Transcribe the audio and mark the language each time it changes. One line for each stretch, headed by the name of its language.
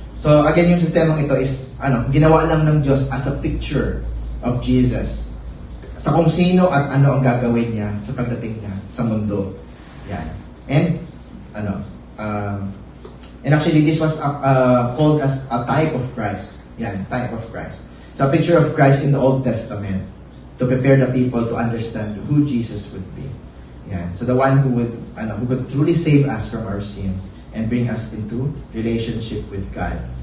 English: So, again,
Filipino: yung sistemang ito
English: is,
Filipino: ginawa lang ng Diyos
English: as a picture of Jesus.
Filipino: Sa kung sino at ano ang gagawin niya sa pagdating niya sa mundo. Yan.
English: And, and actually, this was called as a type of Christ. Yan, type of Christ. So, a picture of Christ in the Old Testament to prepare the people to understand who Jesus would be. Yan. So, the one who could truly save us from our sins and bring us into relationship with God.